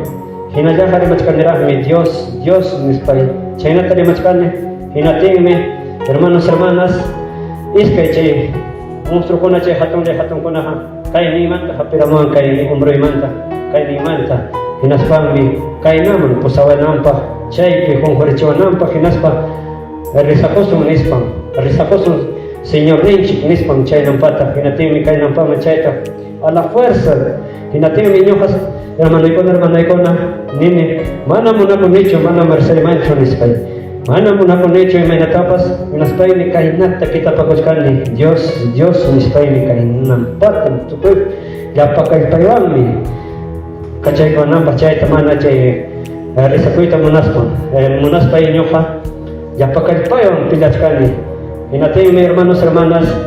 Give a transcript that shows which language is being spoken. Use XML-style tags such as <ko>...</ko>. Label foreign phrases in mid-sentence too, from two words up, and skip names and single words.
<qu>Hinallaja rimachkanirajmi, Dios nispay, chaynata rimachkani, hinatinmi,</qu> <es>hermanos, hermanas,</es> <qu>iskay chay monstruokuna chay hatunkunaqa, kay nimanta hapiramuwan kay umbroymanta, kay nimanta, hinaspanmi, kaynaman pusawananpaq, chaypi qunqurichiwananpaq, hinaspa risakusun nispan, risakusun Señor Rinchik nispan chaynampata, hinatinmi kaynampaman chayta,</qu> <es>a la fuerza,</es> <qu>hinatinmi ñuqas, hermanaykuna, nini, mana munakunichu, mana marcelimanchu nispay, mana munakunichu imaynatapas, hinaspaymi kaynata kitapakuchkani, Dios nispaymi kaynampata, tukuy, llapakaypaywanmi, kachaykunanpaq chayta mana chay risakuyta munaspay ñuqa, llapakaypaywan pillachkani, hinatinmi</qu> <es>hermanos, hermanas,</es>